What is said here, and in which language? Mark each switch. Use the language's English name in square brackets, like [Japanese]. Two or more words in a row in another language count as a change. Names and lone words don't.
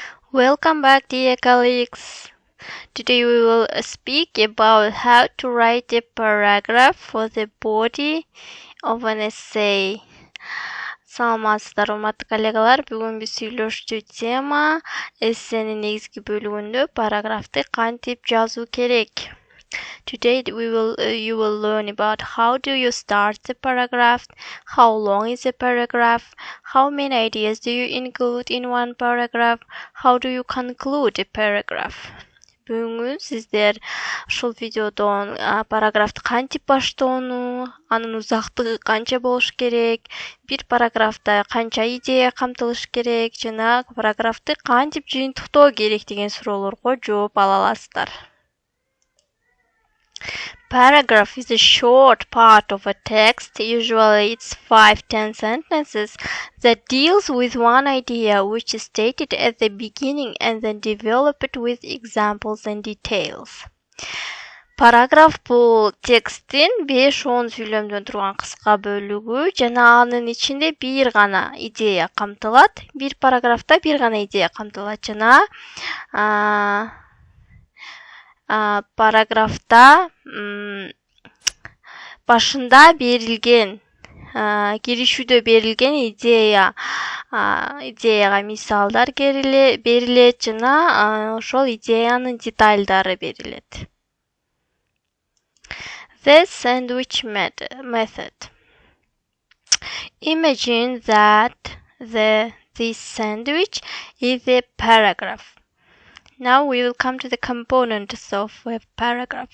[English] Welcome back, dear colleagues. Today we will speak about how to write a paragraph for the body of an essay. [Kyrgyz] Саламатсыздар, урматтуу коллегалар. Бүгүн биз сүйлөшчү тема эссенин негизги бөлүгүндө параграфты кантип жазуу керек. [English] Today you will learn about how do you start the paragraph, how long is a paragraph, how many ideas do you include in one paragraph, how do you conclude a paragraph. [Kyrgyz] Бүгүн сиздер ушул видеодон параграфты кантип баштоону, анын узактыгы канча болуш керек, бир параграфта канча идея камтылыш керек жана параграфты кантип жыйынтыктоо керек деген суроолорго жооп ала аласыздар. [English] Paragraph is a short part of a text, usually it's 5-10 sentences, that deals with one idea which is stated at the beginning and then developed with examples and details. [Kyrgyz] Paragraph бул текстин 5-10 сүйлөмдөн турган кыска бөлүгү жана анын ичинде бир гана идея камтылат. Бир параграфта бир гана идея камтылат жана параграфта башында берилген киришүүдө берилген идеяга мисалдар берилет жана ошол идеянын детальдары берилет. [English] The sandwich method. Imagine that this sandwich is a paragraph. Now we will come to the components of a paragraph.